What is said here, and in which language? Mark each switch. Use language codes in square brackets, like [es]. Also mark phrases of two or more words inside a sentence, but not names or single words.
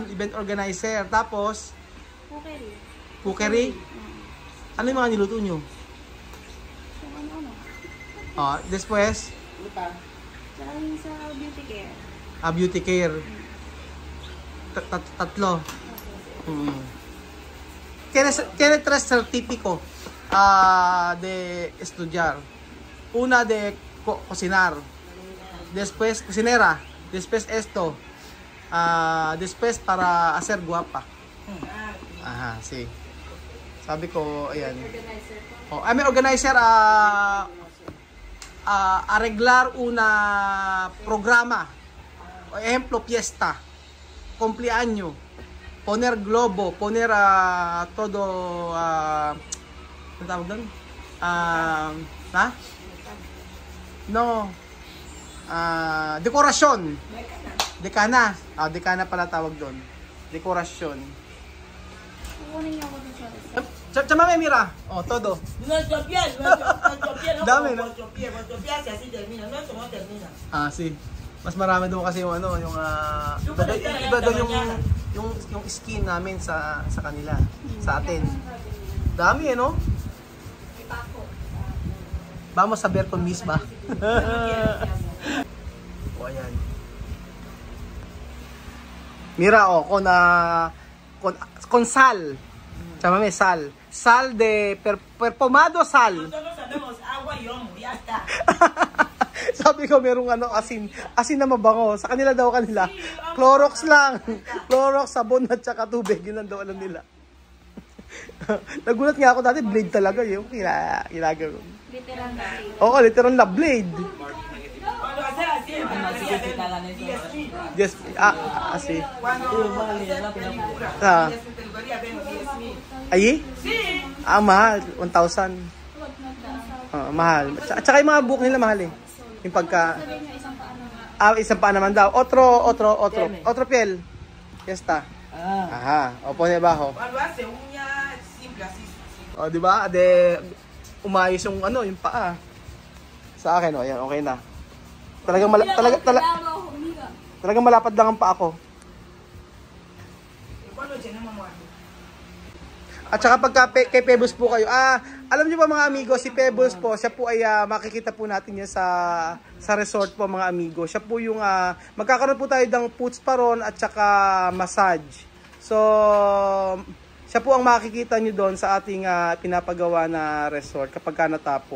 [en] Event organizer. Tapos, cookery. [tl] Ano yung mga niluto nyo? Después? Sa [en] beauty care. Beauty care. Tatlo. [es] Tiene tres certifico de estudiar. Una de cocinar. Después, cocinera. Después esto. Después para hacer guapa. Aha, sí. [tl] Sabi ko, ayan. [es] May organizer arreglar una programa. Ejemplo, fiesta. Cumpleaños. Poner globo, poner todo [tl] ano tawag doon? [es] No. [tl] Dekorasyon. Dekana. Dekana pala tawag doon. Dekorasyon. Kukunin niyo ako dun sa Chamame, [es] mira. Todo. Nuestro pie, no Dame, como ¿no? vuestro pie si así termina, nuestro no termina. Sí. [tl] Mas marami doon kasi yung iba doon yung skin namin sa kanila, sa atin. Dami no? [es] Vamos a ver con misma. [tl] O, ayan. [es] Mira, con sal. Chámame sal. Sal de perfumado sal. Nosotros sabemos agua y omo, ya está. [tl] Sabi ko merong asin. Asin na mabango. Sa kanila daw Clorox lang. Clorox, sabon at saka tubig. Yun lang daw alam nila. Nagulat nga ako dati, blade talaga yun. Ginagawa. Literal na. Oo, literal na blade. [es] Cuando hacer así, Yes, así. cuando hacer película, Ah. y es peluquería, vemos 10,000. Ay? Sí. [tl] Mahal. 1,000. Mahal. At saka yung mga buhok nila mahal eh. Yung pagka... Sabihin nyo isang paano nga. Isang pa naman daw. [es] Otro piel. Ya está. Aha. O, pone bajo. Cuando hace uña simple, así. O, [tl] di ba? Umayos yung yung paa. Sa akin, ayan, okay na. Talagang malapad lang ang paa ko. [es] Cuando llenamos muerto. [tl] At saka pagka kay Pebbles po kayo, alam niyo ba mga amigo, si Pebbles po, siya po ay makikita po natin yan sa resort po mga amigo. Siya po yung, magkakaroon po tayo ng foot spa ron at saka massage. So, siya po ang makikita niyo doon sa ating pinapagawa na resort kapag ka natapos.